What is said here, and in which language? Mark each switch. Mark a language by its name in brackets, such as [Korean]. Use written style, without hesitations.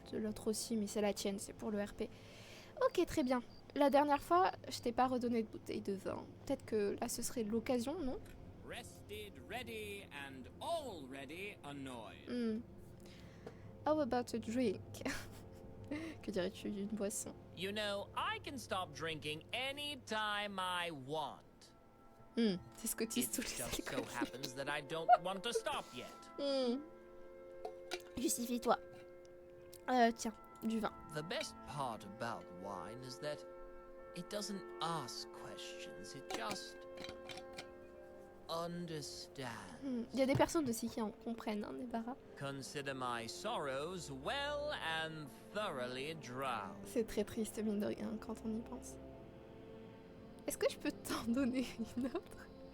[French] De l'autre aussi, mais c'est la tienne, c'est pour le RP. Ok, très bien. La dernière fois, je t'ai pas redonné de bouteille de vin. Peut-être que là, ce serait l'occasion, non? [English] Rested, ready, and already annoyed. How about a drink? [French] Que dirais-tu d'une boisson? [English] You know, I can stop drinking anytime I want. [French] C'est ce que tu [English] It [French] tous les [English] just so [French] alcooliques. [English] happens that I don't want to stop yet. [French] Justifie-toi. Tiens, du vin. [English] The best part about wine is that it doesn't ask questions, it just understands. [French] Il y a des personnes aussi qui en comprennent, hein, Nebara. [English] Consider my sorrows well and thoroughly drowned. [French] C'est très triste, mine de rien, quand on y pense. Est-ce que je peux t'en donner une autre?